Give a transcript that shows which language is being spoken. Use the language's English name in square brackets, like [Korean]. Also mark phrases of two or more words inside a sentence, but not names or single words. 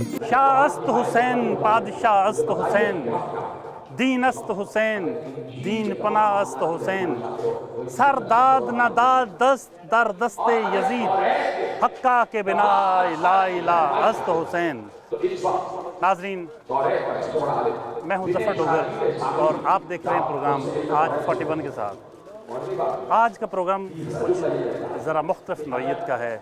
[Persian] شاہ است حسین پادشاہ است حسین، دین است حسین دین پناہ است حسین، سر داد نہ داد دست در دست یزید، حقہ کے بنا لا الہ است حسین۔ [Urdu] ناظرین، میں ہوں ظفر ڈوگر اور آپ دیکھ رہے ہیں پروگرام آج 41 کے ساتھ۔ آج کا پروگرام کچھ ذرا مختلف نوعیت کا ہے۔